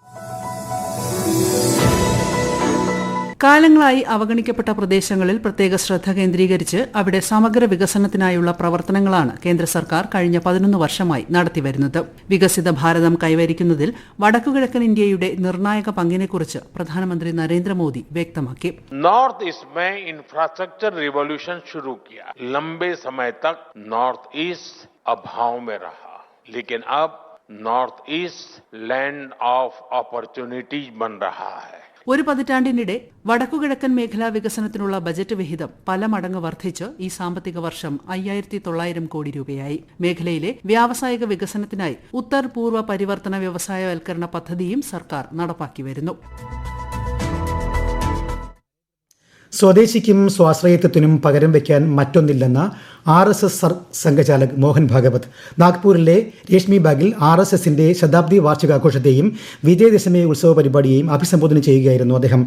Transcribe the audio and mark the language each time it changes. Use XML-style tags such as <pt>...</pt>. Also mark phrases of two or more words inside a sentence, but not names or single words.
<ml>കാലങ്ങളായി അവഗണിക്കപ്പെട്ട പ്രദേശങ്ങളിൽ പ്രത്യേക ശ്രദ്ധ കേന്ദ്രീകരിച്ച് അവിടെ സമഗ്ര വികസനത്തിനായുള്ള പ്രവർത്തനങ്ങളാണ് കേന്ദ്ര സർക്കാർ കഴിഞ്ഞ 11 വർഷമായി നടത്തിവരുന്നത്. വികസിത ഭാരതം കൈവരിക്കുന്നതിൽ വടക്കുകിഴക്കൻ ഇന്ത്യയുടെ നിർണായക പങ്കിനെക്കുറിച്ച് പ്രധാനമന്ത്രി നരേന്ദ്രമോദി വ്യക്തമാക്കി.</ml> <hi>नॉर्थ ईस्ट में</hi> <en>infrastructure revolution</en> <hi>शुरू किया. लंबे समय तक नॉर्थ ईस्ट अभाव में रहा, लेकिन अब नॉर्थ ईस्ट</hi> <en>land of opportunities</en> <hi>बन रहा है.</hi> <ml>ഒരു പതിറ്റാണ്ടിനിടെ വടക്കുകിഴക്കൻ മേഖലാ വികസനത്തിനുള്ള ബജറ്റ് വിഹിതം പല മടങ്ങ് വർദ്ധിച്ച് ഈ സാമ്പത്തിക വർഷം 5,900 കോടി രൂപയായി. മേഖലയിലെ വ്യാവസായിക വികസനത്തിനായി ഉത്തർ പൂർവ്വ പരിവർത്തന വ്യവസായവൽക്കരണ പദ്ധതിയും സർക്കാർ നടപ്പാക്കി വരുന്നു. സ്വദേശിക്കും സ്വാശ്രയത്വത്തിനും പകരം വയ്ക്കാൻ മറ്റൊന്നില്ലെന്ന് RSS സംഘചാലക് മോഹൻ ഭാഗവത് നാഗ്പൂരിലെ രേഷ്മി ബാഗിൽ RSSന്റെ ശതാബ്ദി വാർഷികാഘോഷത്തെയും വിജയദശമി ഉത്സവ പരിപാടിയെയും അഭിസംബോധന ചെയ്യുകയായിരുന്നു അദ്ദേഹം.</ml>